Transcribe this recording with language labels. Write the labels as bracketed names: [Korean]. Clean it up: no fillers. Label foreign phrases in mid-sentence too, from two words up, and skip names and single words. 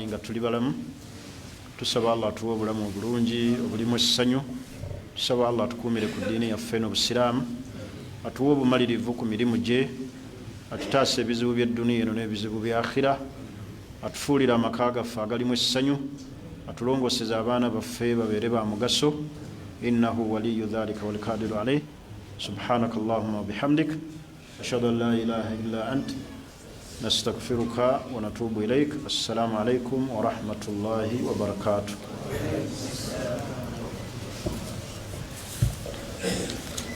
[Ganda] nga tuli balamu tusaba Allah atuwe obulamu obulungi obulimu essanyu tusaba Allah atukuumire ku ddiini yaffe n'obusiraamu atuwe obumalirivu ku mirimu gye atutaase ebizibu by'edduniya eno n'ebizibu bya akhira atufuulire amaka gaffe agalimu essanyu atulongoseze abaana baffe babeere ba mugaso [Arabic] إنه ولي ذلك والقادر عليه سبحانك اللهم وبحمدك أشهد أن لا إله إلا أنت نستغفرك ونتوب إليك. السلام عليكم ورحمة الله وبركاته.